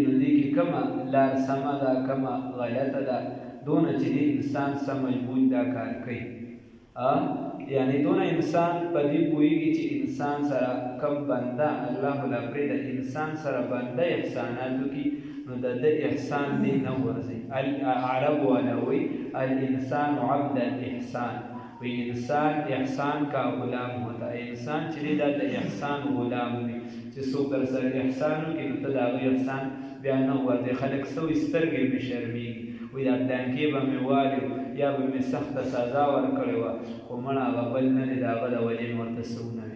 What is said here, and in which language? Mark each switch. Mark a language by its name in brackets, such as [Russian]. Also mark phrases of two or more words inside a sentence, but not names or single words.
[Pashto] نو دې کې کومه لار سمه ده کومه غلطه ده دونه چې دې انسان سم مجبور دا کار کوي. یعنی دونه انسان په دې پوهېږي چې انسان سره کم بنده الله له پرېږده انسان سره بنده احسانات وکړي نو د ده احسان دې نه ورځي. عرب والا وایي [Arabic] الانسان عبد الاحسان [Urdu] وی انسان احسان کا غلام ہوتا ہے. [Pashto] انسان چې دی دا د احسان غلام وي چې څوک در سره احسان وکړي نو ته د هغوی احسان بیا نه ورځي. خلک څه وایي سترګې مې شرمېږي وایي دا ډانکې به مې والي یا به مې سخته سزا ورکړې وه خو مړه هغه بل نه دی د هغه د وجې مې ورته څه ونه وي.